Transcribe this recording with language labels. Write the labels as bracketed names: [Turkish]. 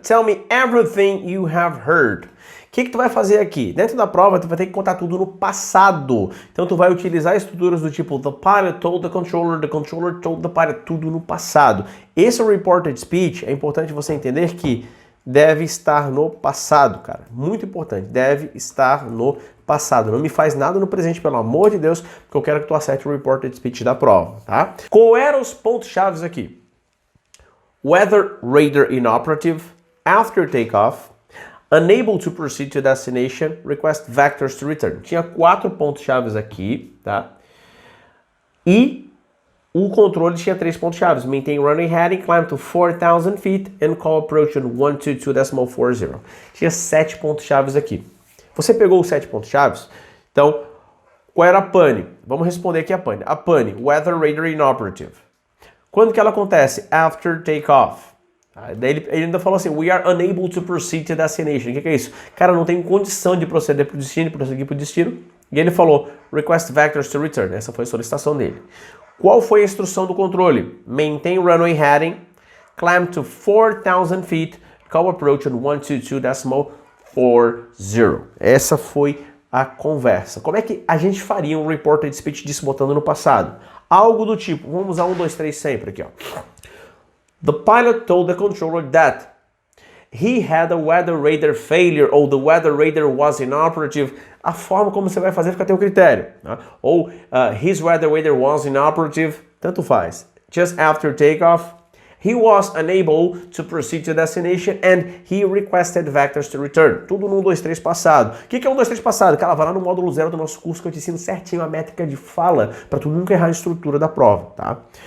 [English] Tell me everything you have heard. [Portuguese] O que tu vai fazer aqui? Dentro da prova, tu vai ter que contar tudo no passado. Então tu vai utilizar estruturas do tipo [English] the pilot told the controller told the pilot, [Portuguese] tudo no passado. Esse reported speech, é importante você entender que deve estar no passado, cara. Muito importante, deve estar no passado. Não me faz nada no presente, pelo amor de Deus, porque eu quero que tu acerte o reported speech da prova, tá? Qual eram os pontos-chave aqui? [English] Weather radar inoperative, after takeoff, unable to proceed to destination, request vectors to return. [Portuguese] Tinha 4 pontos-chave aqui, tá? E o controle tinha 3 pontos-chave. [English] Maintain runway heading, climb to 4,000 feet, and call approach on 122.40. [Portuguese] Tinha 7 pontos-chave aqui. Você pegou os 7 pontos-chave? Então, qual era a pane? Vamos responder aqui a pane. A pane, [English] weather radar inoperative. [Portuguese] Quando que ela acontece? [English] After takeoff. [Portuguese] Daí ele ainda falou assim, [English] we are unable to proceed to destination. [Portuguese] O que é isso? Cara, não tem condição de proceder para o destino, prosseguir para o destino. E ele falou, [English] request vectors to return. [Portuguese] Essa foi a solicitação dele. Qual foi a instrução do controle? [English] Maintain runway heading, climb to 4,000 feet, call approach on 122.40. [Portuguese] Essa foi a conversa. Como é que a gente faria um reported speech disso botando no passado? Algo do tipo, vamos usar 1, 2, 3 sempre aqui, ó. [English] The pilot told the controller that he had a weather radar failure, ou the weather radar was inoperative. [Portuguese] A forma como você vai fazer fica a teu critério. Tá? [English] Ou his weather radar was inoperative, [Portuguese] tanto faz. [English] Just after takeoff, he was unable to proceed to destination and he requested vectors to return. [Portuguese] Tudo no 1, 2, 3 passado. O que é 1, 2, 3 passado? Cara, vai lá no módulo 0 do nosso curso que eu te ensino certinho a métrica de fala para tu nunca errar a estrutura da prova, tá?